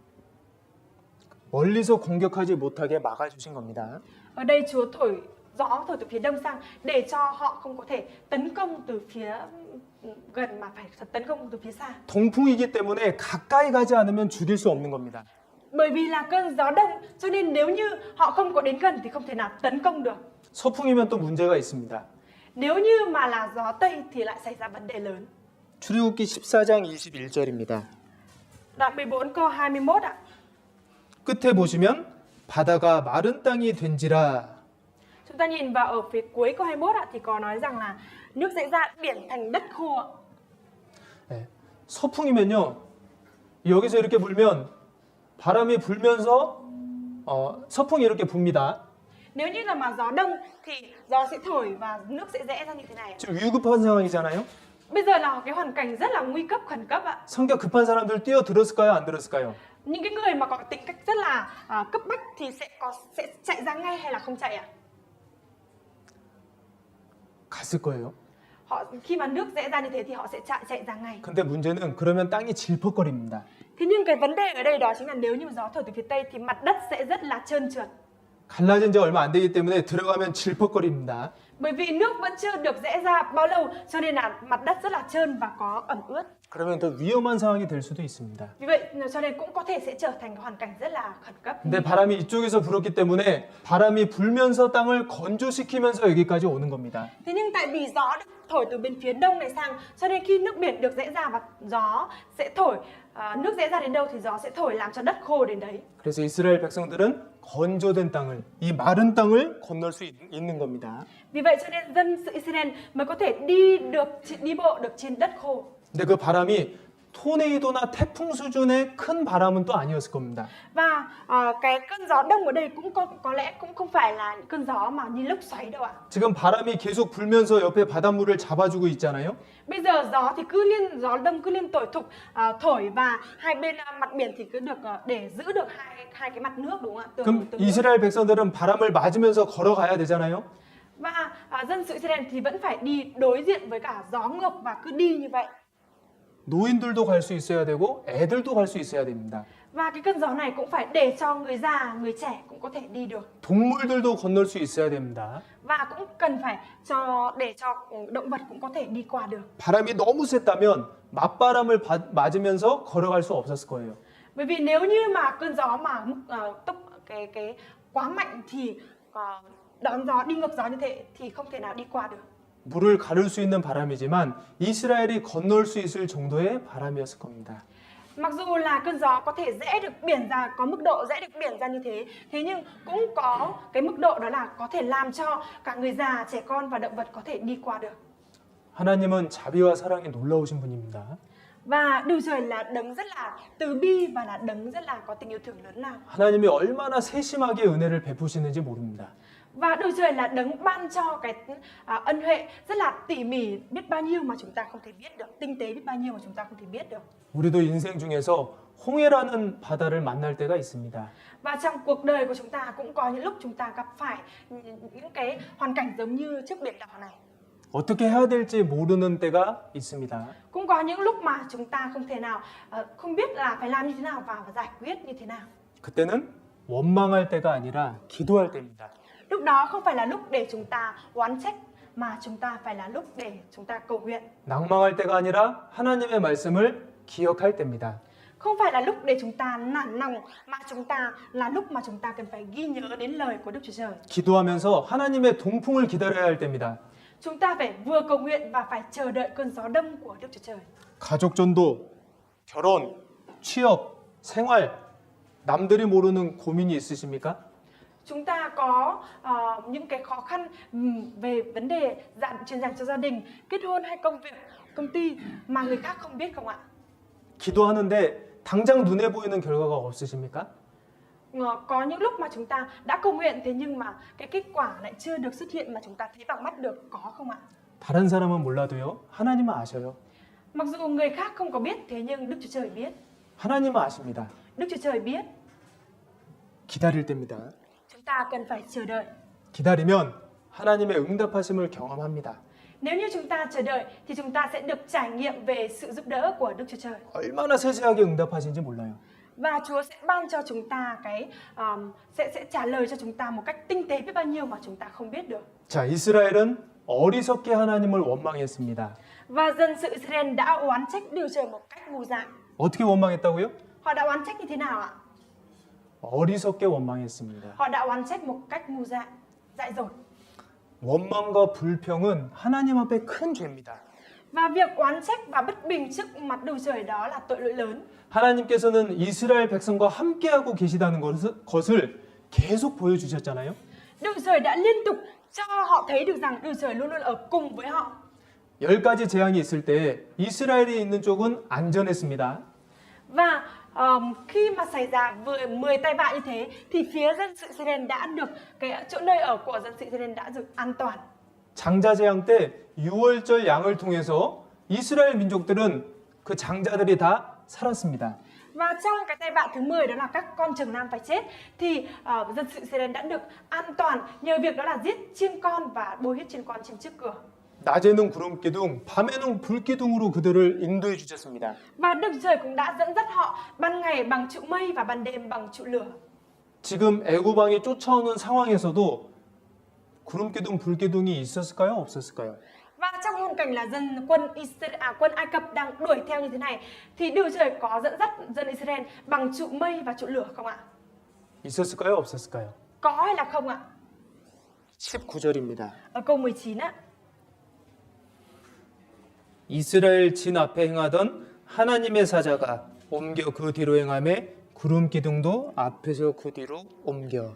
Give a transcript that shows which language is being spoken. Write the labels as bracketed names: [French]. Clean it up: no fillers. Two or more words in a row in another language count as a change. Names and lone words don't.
[Korean] 멀리서 공격하지 못하게 막아주신 겁니다. [Vietnamese] Ở đây Chúa gió thổi từ phía đông sang để cho họ không có thể tấn công từ phía gần mà phải tấn công từ phía xa. [Korean] 동풍이기 때문에 가까이 가지 않으면 죽일 수 없는 겁니다. [Vietnamese] Bởi vì là cơn gió đông cho nên nếu như họ không có đến gần thì không thể nào tấn công được. [Korean] 서풍이면 또 문제가 있습니다. [Vietnamese] Nếu như mà là gió tây thì lại xảy ra vấn đề lớn. [Korean] 출애굽기 14장 21절입니다. [Vietnamese] Đoạn 14 câu 21 ạ. [Korean] 끝에 보시면 바다가 마른 땅이 된지라. [Vietnamese] Chúng ta nhìn vào ở phía cuối câu 21 ạ thì có nói rằng là nước sẽ ra biển thành đất khô ạ. [Korean] 네. 서풍이면요. 여기서 이렇게 불면 바람이 불면서 서풍이 이렇게 붑니다. [Vietnamese] Nếu như là mà gió đông thì gió sẽ thổi và nước sẽ rẽ ra như thế này. [Korean] 지금 위급한 상황이잖아요. [Vietnamese] Bây giờ là cái hoàn cảnh rất là nguy cấp, khẩn cấp ạ. [Korean] 성격 급한 사람들 뛰어들었을까요? 안 들었을까요? [Vietnamese] Những cái người mà có tính cách rất là cấp bách thì sẽ chạy ra ngay hay là không chạy ạ? [Korean] 갔을 거예요. [Vietnamese] Họ khi mà nước rẽ ra như thế thì họ sẽ chạy ra ngay. [Korean] 근데 문제는 그러면 땅이 질퍽거립니다. [Vietnamese] Thế nhưng cái vấn đề ở đây đó chính là nếu như gió thổi từ phía tây thì mặt đất sẽ rất là trơn trượt. [Korean] 갈라진 지 얼마 안 되기 때문에 들어가면 질퍽거립니다. [Vietnamese] Bởi vì nước vẫn chưa được rẽ ra bao lâu cho nên là mặt đất rất là trơn và có ẩm ướt. [Korean] 그러면 더 위험한 상황이 될 수도 있습니다. [Vietnamese] Vì vậy cho nên cũng có thể sẽ trở thành cái hoàn cảnh rất là khẩn cấp. [Korean] 근데 바람이 이쪽에서 불었기 때문에 바람이 불면서 땅을 건조시키면서 여기까지 오는 겁니다. [Vietnamese] Thế nhưng tại vì gió được thổi từ bên phía đông này sang cho nên khi nước biển được rẽ ra và gió sẽ thổi nước rẽ ra đến đâu thì gió sẽ thổi làm cho đất khô đến đấy. [Korean] 그래서 이스라엘 백성들은 건조된 땅을, 이 마른 땅을 건널 수 있는 겁니다. [Vietnamese] Vì vậy cho nên dân sự Israel mới có thể đi bộ được trên đất khô. [Korean] 근데 그 바람이 토네이도나 태풍 수준의 큰 바람은 또 아니었을 겁니다. [Vietnamese] Và cái cơn gió đông ở đây cũng có lẽ cũng không phải là những cơn gió mà như lốc xoáy đâu ạ. [Korean] 지금 바람이 계속 불면서 옆에 바닷물을 잡아주고 있잖아요. [Vietnamese] Bây giờ gió thì gió đông cứ liên thổi và hai bên mặt biển thì cứ được để giữ được hai cái mặt nước đúng không ạ? [Korean] 그럼 이스라엘 백성들은 바람을 맞으면서 걸어가야 되잖아요. [Vietnamese] Và dân sự Israel thì vẫn phải đi đối diện với cả gió ngược và cứ đi như vậy. [Korean] 노인들도 갈 수 있어야 되고 애들도 갈 수 있어야 됩니다. [Vietnamese] Và cái cơn gió này cũng phải để cho người già, người trẻ cũng có thể đi được. [Korean] 동물들도 건널 수 있어야 됩니다. [Vietnamese] Và cũng cần phải để cho động vật cũng có thể đi qua được. [Korean] 바람이 너무 셌다면 맞바람을 맞으면서 걸어갈 수 없었을 거예요. [Vietnamese] Bởi vì nếu như mà cơn gió mà cái quá mạnh thì đón gió đi ngược gió như thế thì không thể nào đi qua được. [Korean] 물을 가를 수 있는 바람이지만 이스라엘이 건널 수 있을 정도의 바람이었을 겁니다. [Vietnamese] Mặc dù là cơn gió có thể rẽ được biển ra, có mức độ rẽ được biển ra như thế nhưng cũng có cái mức độ đó là có thể làm cho cả người già, trẻ con và động vật có thể đi qua được. [Korean] 하나님은 자비와 사랑이 놀라우신 분입니다. [Vietnamese] Và Đức Trời là đấng rất là từ bi và là đấng rất là có tình yêu thương lớn lao. [Korean] 하나님이 얼마나 세심하게 은혜를 베푸시는지 모릅니다. [Vietnamese] Và Đức Trời là đấng ban cho cái ân huệ rất là tỉ mỉ, biết bao nhiêu mà chúng ta không thể biết được, tinh tế biết bao nhiêu mà chúng ta không thể biết được. [Korean] 우리도 인생 중에서 홍해라는 바다를 만날 때가 있습니다. [Vietnamese] Và trong cuộc đời của chúng ta cũng có những lúc chúng ta gặp phải những cái hoàn cảnh giống như trước biển đỏ này. [Korean] 어떻게 해야 될지 모르는 때가 있습니다. [Vietnamese] Cũng có những lúc mà chúng ta không thể nào không biết là phải làm như thế nào và giải quyết như thế nào. [Korean] 그때는 원망할 때가 아니라 기도할 때입니다. [Vietnamese] Lúc đó không phải là lúc để chúng ta oán trách mà chúng ta phải là lúc để chúng ta cầu nguyện. [Korean] 낭망할 때가 아니라 하나님의 말씀을 기억할 때입니다. [Vietnamese] Không phải là lúc để chúng ta nản lòng mà là lúc mà chúng ta cần phải ghi nhớ đến lời của Đức Chúa Trời. [Korean] 기도하면서 하나님의 동풍을 기다려야 할 때입니다. [Vietnamese] Chúng ta phải vừa cầu nguyện và phải chờ đợi cơn gió đông của Đức Chúa Trời. [Korean] 가족 전도, 결혼, 취업, 생활, 남들이 모르는 고민이 있으십니까? [Vietnamese] Chúng ta có những cái khó khăn về vấn đề truyền dành cho gia đình, kết hôn hay công việc, công ty mà người khác không biết không ạ? [Korean] 기도하는데 당장 눈에 보이는 결과가 없으십니까? [Vietnamese] Có những lúc mà chúng ta đã cầu nguyện thế nhưng mà cái kết quả lại chưa được xuất hiện mà chúng ta thấy bằng mắt được, có không ạ? [Korean] 다른 사람은 몰라도요. 하나님은 아셔요. [Vietnamese] Mặc dù người khác không có biết thế nhưng Đức Chúa Trời biết. [Korean] 하나님은 아십니다. [Vietnamese] Đức Chúa Trời biết. [Korean] 기다릴 때입니다. [Vietnamese] Chúng ta cần phải chờ đợi. [Korean] 기다리면 하나님의 응답하심을 경험합니다. [Vietnamese] Nếu như chúng ta chờ đợi thì chúng ta sẽ được trải nghiệm về sự giúp đỡ của Đức Chúa Trời. [Korean] 얼마나 세세하게 응답하신지 몰라요. [Vietnamese] Và Chúa sẽ ban cho chúng ta sẽ trả lời cho chúng ta một cách tinh tế biết bao nhiêu mà chúng ta không biết được. [Korean] 자, 이스라엘은 어리석게 하나님을 원망했습니다. [Vietnamese] Và dân sự Israel đã oán trách Đức Chúa Trời một cách ngu dại. [Korean] 어떻게 원망했다고요? [Vietnamese] Họ đã oán trách như thế nào ạ? [Korean] 어리석게 원망했습니다. [Vietnamese] Họ đã oán trách một cách ngu dại, dại dột. [Korean] 원망과 불평은 하나님 앞에 큰 죄입니다. [Vietnamese] Và việc oán trách và bất bình trước mặt Đức Chúa Trời đó là tội lỗi lớn. [Korean] 하나님께서는 이스라엘 백성과 함께하고 계시다는 것을 계속 보여주셨잖아요. [Vietnamese] Đức Chúa Trời đã liên tục cho họ thấy được rằng Đức Chúa Trời luôn luôn ở cùng với họ. [Korean] 10가지 재앙이 있을 때 이스라엘이 있는 쪽은 안전했습니다. [Vietnamese] Và khi mà xảy ra 10 tai vạ như thế thì phía dân sự Israel đã được cái chỗ nơi ở của dân sự Israel đã được an toàn. [Korean] 장자 재앙 때 6월절 양을 통해서 이스라엘 민족들은 그 장자들이 다 살았습니다. [Vietnamese] Và trong cái tai vạ thứ 10 đó là các con trừng nam phải chết thì dân sự Israel đã được an toàn nhờ việc đó là giết chiên con và bôi huyết chiên con trên trước cửa. [Korean] 낮에는 구름 기둥, 밤에는 불 기둥으로 그들을 인도해 주셨습니다. [Vietnamese] Và Đức Trời cũng đã dẫn dắt họ ban ngày bằng trụ mây và ban đêm bằng trụ lửa. [Korean] 지금 애굽 왕이 쫓아오는 상황에서도 구름 기둥, 불 기둥이 있었을까요? 없었을까요? [Vietnamese] Và trong hoàn cảnh là quân Ai Cập đang đuổi theo như thế này thì Đức Trời có dẫn dắt dân Israel bằng trụ mây và trụ lửa không ạ? [Korean] 있었을까요? 없었을까요? [Vietnamese] Có hay là không ạ? [Korean] 19절입니다. [Vietnamese] Ở câu 19 á. [Korean] 이스라엘 진 앞에 행하던 하나님의 사자가 옮겨 그 뒤로 행하며 구름 기둥도 앞에서 그 뒤로 옮겨.